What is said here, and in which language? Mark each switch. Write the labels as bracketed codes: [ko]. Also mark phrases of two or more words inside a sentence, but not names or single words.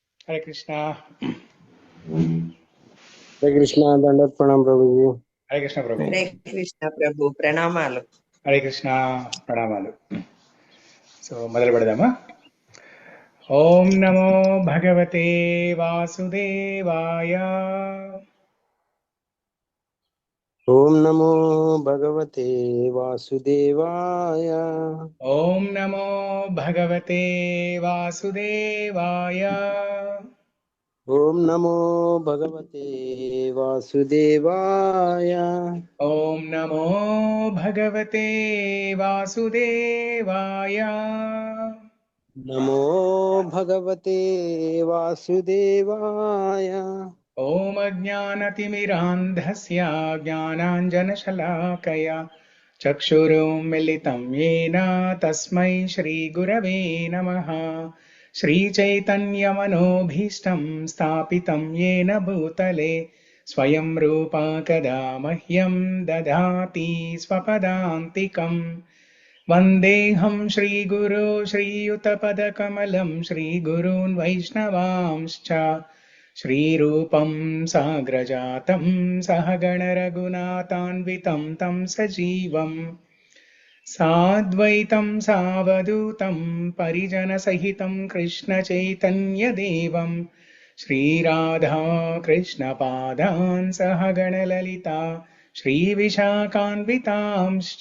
[hi] हरे कृष्णा। हरे कृष्णा। दंडवत प्रणाम प्रभु जी। हरे कृष्ण प्रभु। हरे कृष्ण प्रभु ప్రణామాలు. हरे कृष्ण प्रणामालु. [te] సో మొదలు పెడదామా? [sa] ఓం నమో భగవతే వాసుదేవాయ. ओम नमो भगवते वासुदेवाय। ఓం నమో భగవతే వాసుదేవాయ. ओम नमो भगवते वासुदेवाय। ఓం నమో భగవతే వాసుదేవాయ. नमो भगवते वासुदेवाय। ఓం అజ్ఞానతిమిరాంధస్య జ్ఞానాంజనశలాకయా చక్షురున్మిలితం येन తస్మై శ్రీగురవే నమః. శ్రీచైతన్యమనోభీష్టం స్థాపితం येन భూతలే స్వయం రూపా కదా మహ్యం దదాతి స్వపదాంతికం. వందేహం శ్రీగురో శ్రీయుతపదకమలం శ్రీగురూన్ వైష్ణవాంశ్చ श्रीरूपं साग्रजातं सहगणरघुनाथान्वितं तं सजीवं साद्वैतं सावधूतं परिजनसहितं कृष्णचैतन्यदेवं श्रीराधा कृष्णपादान् सहगणललिता श्रीविशाखान्वितांश्च।